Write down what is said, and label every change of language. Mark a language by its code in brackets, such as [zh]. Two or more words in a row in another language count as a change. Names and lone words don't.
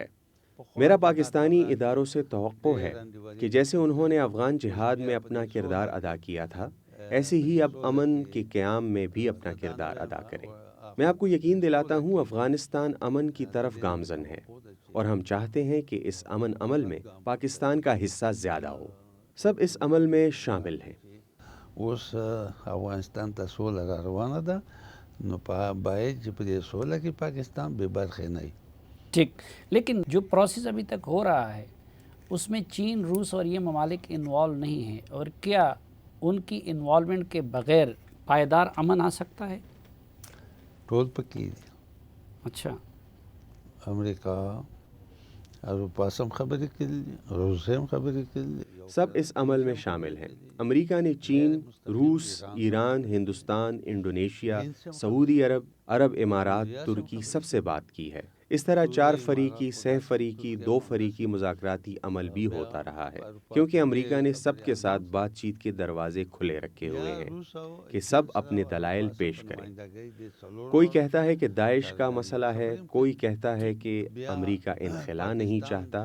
[ur] میرا پاکستانی اداروں سے توقع ہے کہ جیسے انہوں نے افغان جہاد میں اپنا کردار ادا کیا تھا، ایسے ہی اب امن کے قیام میں بھی اپنا کردار ادا کریں۔ میں آپ کو یقین دلاتا ہوں افغانستان امن کی طرف گامزن ہے، اور ہم چاہتے ہیں کہ اس امن عمل میں پاکستان کا حصہ زیادہ ہو۔ سب اس عمل میں شامل ہیں۔ [ps] اوس افغانستان ته سوله را روانه ده، نو باید چې په دې سوله کې پاکستان بے برخې نه وي۔ [ur] ٹھیک، لیکن جو پروسیس ابھی تک ہو رہا ہے اس میں چین، روس اور یہ ممالک انوالو نہیں ہیں، اور کیا ان کی انوالومنٹ کے بغیر پائیدار امن آ سکتا ہے؟ [ps] ټول پکې دي، [ur] اچھا، [ps] امریکا، اروپا سم خبرې کړي، روس هم خبرې کړي۔ [ur] سب اس عمل میں شامل ہیں۔ امریکہ نے چین، روس، ایران، ہندوستان، انڈونیشیا، سعودی عرب، عرب امارات، ترکی سب سے بات کی ہے۔ اس طرح 4 فریقی، سہ فریقی، 2 فریقی مذاکراتی عمل بھی ہوتا رہا ہے، کیونکہ امریکہ نے سب کے ساتھ بات چیت کے دروازے کھلے رکھے ہوئے ہیں کہ سب اپنے دلائل پیش کریں. کوئی کہتا ہے کہ داعش کا مسئلہ ہے، کوئی کہتا ہے کہ امریکہ انخلا نہیں چاہتا.